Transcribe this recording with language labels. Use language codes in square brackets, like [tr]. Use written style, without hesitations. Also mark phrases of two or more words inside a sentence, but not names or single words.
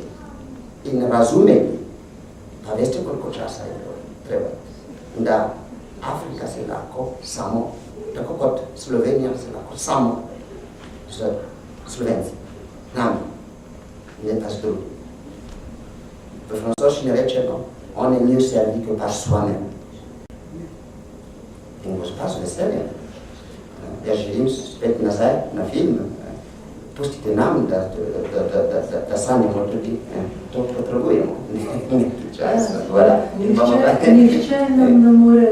[sl] In razumeti, pa veste, koliko časa je treba. In da Afrika se lahko samo, tako kot Slovenija se lahko samo z Slovenci, nami, ne pa z drugim. V francoščini rečeno, [fr] on je mieux servi que par soi-même. [sl] In gospa z veseljem. Jaz želim spet nazaj na film. Pustite nam, da sanjamo tudi. To potrebujemo. Nihče nam ne more...